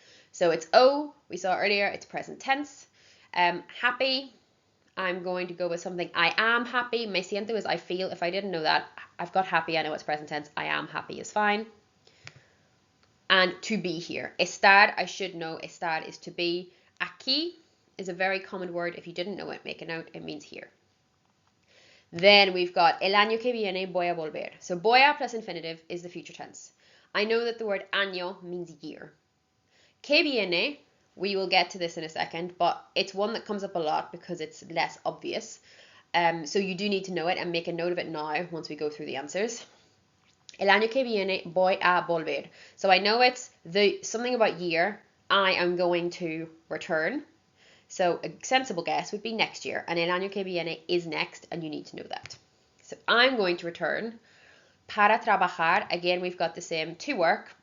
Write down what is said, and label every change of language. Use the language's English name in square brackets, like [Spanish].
[English] So it's O, we saw earlier, it's present tense. Happy, I'm going to go with something, I am happy. Me siento is I feel. If I didn't know that, I've got happy, I know it's present tense. I am happy is fine. and to be here. Estar, I should know, estar is to be. Aquí is a very common word. If you didn't know it, make a note. It means here. Then we've got [Spanish] el año que viene voy a volver. [English] So voy a plus infinitive is the future tense. I know that the word año means year. Que viene, we will get to this in a second, but it's one that comes up a lot because it's less obvious. So you do need to know it and make a note of it now once we go through the answers. [Spanish] El año que viene voy a volver. [English] So I know it's something about year. I am going to return. So a sensible guess would be next year. And [Spanish] el año que viene [English] is next, and you need to know that. So I'm going to return. [Spanish] Para trabajar, [English] again, we've got the same to work.